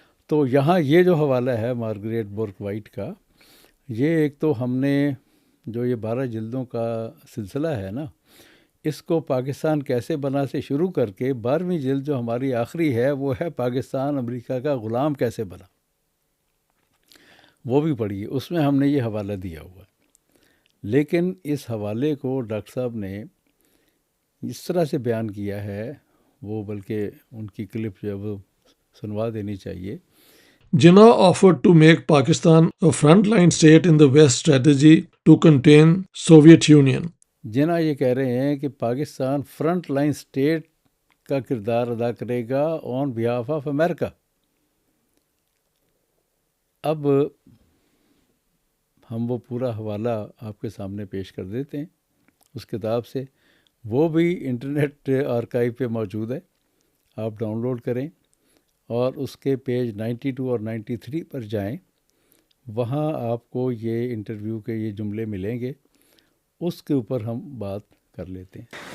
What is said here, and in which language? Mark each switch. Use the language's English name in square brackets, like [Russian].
[Urdu] تو یہاں یہ جو حوالہ ہے مارگریٹ بورک وائٹ کا، یہ ایک تو ہم نے جو یہ 12 جلدوں کا سلسلہ ہے نا، اس کو پاکستان کیسے بنا سے شروع کر کے 12ویں جلد جو ہماری آخری ہے وہ ہے پاکستان امریکہ کا غلام کیسے بنا، وہ بھی پڑھیے، اس میں ہم نے یہ حوالہ دیا ہوا ہے۔ لیکن اس حوالے کو ڈاکٹر صاحب نے اس طرح سے بیان کیا ہے، وہ بلکہ ان کی کلپ جو ہے وہ سنوا دینی چاہیے۔ [English] Jinnah offered to make Pakistan a frontline state in the West strategy to contain Soviet Union. [Urdu] جناح یہ کہہ رہے ہیں کہ پاکستان فرنٹ لائن سٹیٹ کا کردار ادا کرے گا [English] On behalf of America. [Urdu] اب ہم وہ پورا حوالہ آپ کے سامنے پیش کر دیتے ہیں اس کتاب سے، وہ بھی انٹرنیٹ آرکائیو پہ موجود ہے، آپ ڈاؤن لوڈ کریں اور اس کے پیج 92 اور 93 پر جائیں، وہاں آپ کو یہ انٹرویو کے یہ جملے ملیں گے، اس کے اوپر ہم بات کر لیتے ہیں۔